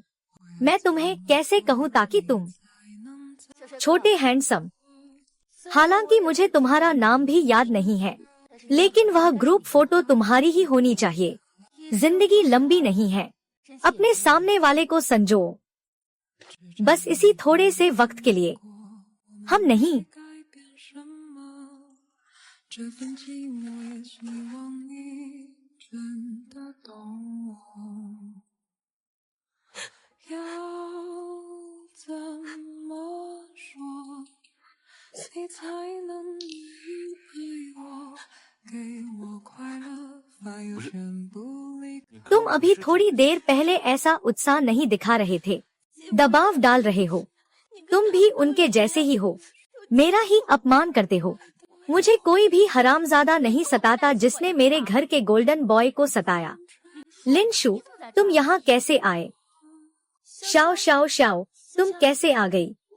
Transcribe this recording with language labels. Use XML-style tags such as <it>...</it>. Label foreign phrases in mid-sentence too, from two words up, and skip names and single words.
<hi>मैं तुम्हें कैसे कहूँ ताकि तुम छोटे हैंडसम, हालांकि मुझे तुम्हारा नाम भी याद नहीं है, लेकिन वह</hi> <en>group photo</en> <hi>तुम्हारी ही होनी चाहिए। जिंदगी लंबी नहीं है, अपने सामने वाले को संजो। बस इसी थोड़े से वक्त के लिए। हम नहीं।</hi> <zh>这份寂寞也希望你真的懂我，要怎么说你才能明白我，给我快乐反又全部离开。</zh> <hi>तुम अभी थोड़ी देर पहले ऐसा उत्साह नहीं दिखा रहे थे। दबाव डाल रहे हो। तुम भी उनके जैसे ही हो, मेरा ही अपमान करते हो। मुझे कोई भी हरामजादा नहीं सताता जिसने मेरे घर के</hi> <en>golden boy</en> <hi>को सताया। लिनशु, तुम यहाँ कैसे आए? शाओ शाओ शाओ, तुम कैसे आ गई?</hi>